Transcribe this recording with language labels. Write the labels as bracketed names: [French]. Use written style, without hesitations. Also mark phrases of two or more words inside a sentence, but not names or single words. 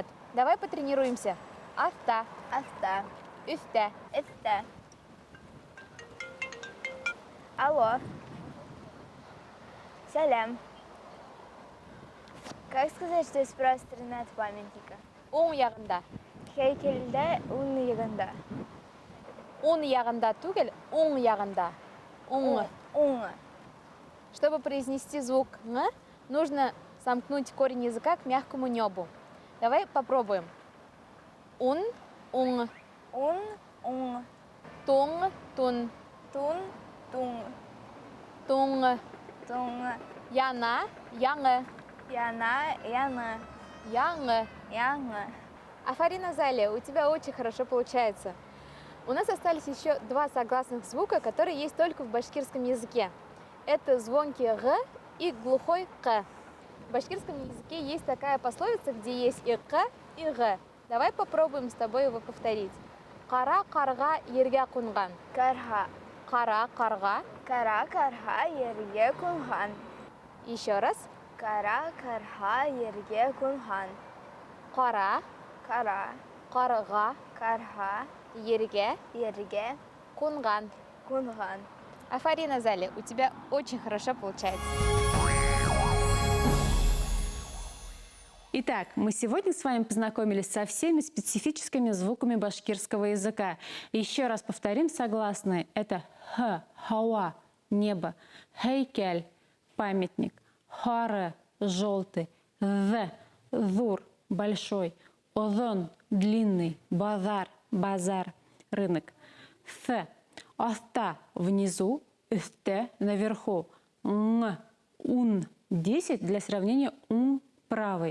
[Russian] Давай потренируемся. Афта, [Bashkir] Афта. üfte, [Russian] Это. Алло. Салям. Как сказать, что есть пространное от памятника? [Bashkir] оң яғында. Хейкельде ун ягында. Оң яғында түгел, оң яғында. Оң. Ун. [Russian] Чтобы произнести звук «н», нужно сомкнуть корень языка к мягкому небу. Давай попробуем. [Bashkir] Ун, ун, Ун. Ун. тун, тун, Тун. Тун. тун, Тун. яна, яңы, Яна. Яна. яңы. Яна. Афарина Залия, [Russian] у тебя очень хорошо получается. У нас остались еще два согласных звука, которые есть только в башкирском языке. Это звонкий «г» и глухой «к». В башкирском языке есть такая пословица, где есть и «к», и «г». Давай попробуем с тобой его повторить. [Bashkir] Қара қарға ерге қонған. Карха. Қара қарға. Кара карха ерге кунхан. [Russian] Еще раз. [Bashkir] Кара карха ерге кунхан. Қара Кара қарға карха ерге ерге қонған. кунхан. Афарина Залия, [Russian] у тебя очень хорошо получается. Итак, мы сегодня с вами познакомились со всеми специфическими звуками башкирского языка. Еще раз повторим согласные. Это х, хауа, небо, хейкель, памятник, харе, желтый, з, зур, большой, озон, длинный, базар, базар, рынок, с, оста, внизу, сте, наверху, н, ун, 10 для сравнения ун, правый.